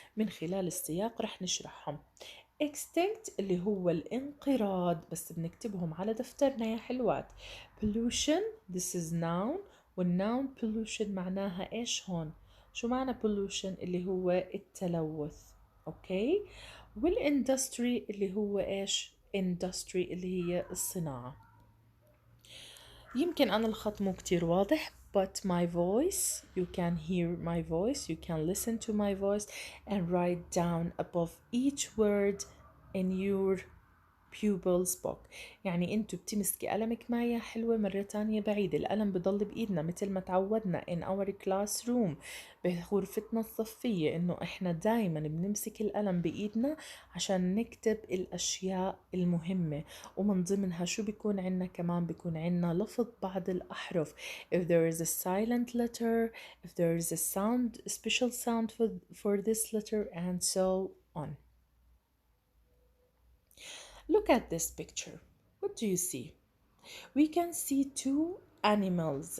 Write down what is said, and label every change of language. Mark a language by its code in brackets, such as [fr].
[ar] من خلال السياق رح نشرحهم. extinct اللي هو الانقراض بس بنكتبهم على دفترنا يا حلوات. [en] pollution this is noun [ar] والnoun pollution معناها إيش هون؟ شو معنى pollution؟ اللي هو التلوث. أوكي. والindustry اللي هو إيش؟ industry اللي هي الصناعة. يمكن أنا الخط مو كتير واضح [en] but my voice you can hear my voice you can listen to my voice and write down above each word in your pupil's book. [ar] يعني انتو بتمسكي قلمك معي حلوة مرة تانية بعيدة. القلم بضل بإيدنا مثل ما تعودنا [en] in our classroom [ar] بغرفتنا الصفية انه احنا دايما بنمسك القلم بإيدنا عشان نكتب الاشياء المهمة. ومن ضمنها شو بيكون عنا كمان؟ بيكون عنا لفظ بعض الأحرف [en] if there is a silent letter if there is a sound a special sound for this letter and so on. Look at this picture. What do you see? We can see two animals.